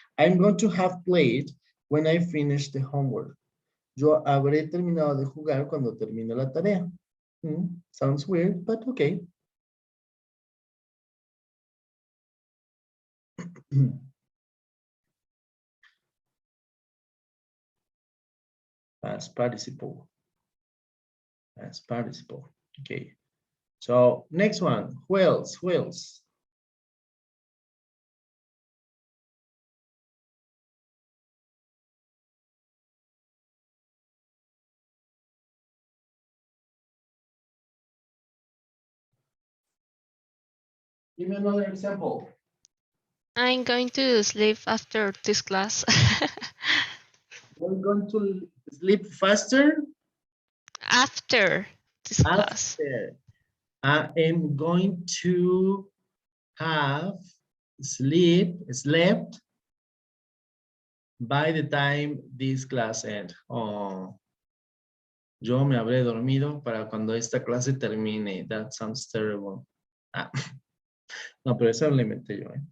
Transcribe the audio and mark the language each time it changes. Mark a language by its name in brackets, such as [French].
[English] I'm going to have played when I finish the homework. [Spanish] Yo habré terminado de jugar cuando termine la tarea. [English] Sounds weird, but okay. Past participle. Past participle. Okay. So next one. Who else? Who else? Give me another example. I'm going to sleep after this class. We're going to sleep faster. After this class. After. I am going to have slept by the time this class ends. [Spanish] Oh, yo me habré dormido para cuando esta clase termine. [English] That sounds terrible. [Spanish] Ah. No, pero eso lo inventé yo.